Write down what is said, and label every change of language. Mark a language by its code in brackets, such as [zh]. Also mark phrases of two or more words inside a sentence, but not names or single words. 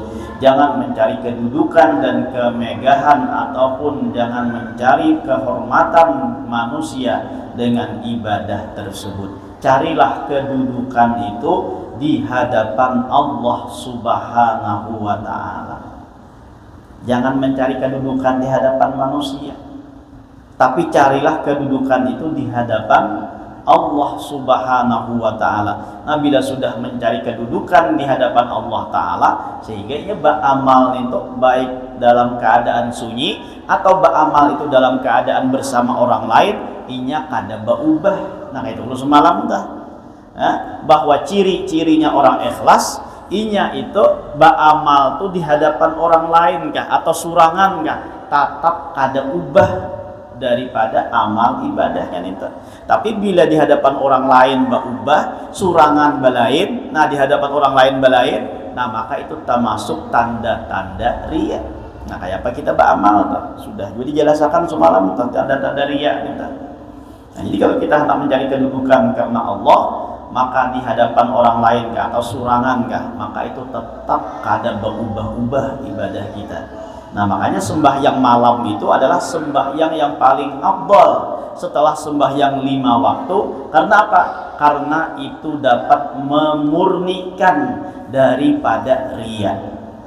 [id] Jangan mencari kedudukan dan kemegahan, ataupun jangan mencari kehormatan manusia dengan ibadah tersebut. Carilah kedudukan itu di hadapan [ar] الله سبحانه وتعالى. [id] Jangan mencari kedudukan di hadapan manusia, tapi carilah kedudukan itu di hadapan [ar] الله سبحانه وتعالى. [id] Nah, bila sudah mencari kedudukan di hadapan [ar] الله تعالى, [id] sehingga ia beramal itu baik dalam keadaan sunyi atau beramal itu dalam keadaan bersama orang lain, [bjn] inya kada [id] berubah. Nah, itu dulu semalam dah, bahwa ciri-cirinya orang ikhlas, inya itu beramal tuh di hadapan orang lain kah atau [bjn] surangan kah, [id] tetap [bjn] kada ubah [id] daripada amal ibadahnya itu. Tapi bila di hadapan orang lain berubah, [bjn] surangan balain, [id] nah di hadapan orang lain balain, nah maka itu termasuk tanda-tanda riya. Nah, kayak apa kita beramal tuh? Sudah jadi dijelaskan semalam tanda-tanda riya kita. Nah, jadi kalau kita hendak mencari kedudukan karena Allah, maka di hadapan orang lain kah atau [bjn] surangan kah, [id] maka itu tetap kada berubah-ubah ibadah kita. Nah, makanya sembahyang malam itu adalah sembahyang yang paling afdal setelah sembahyang 5 waktu. Karena apa? Karena itu dapat memurnikan daripada riya.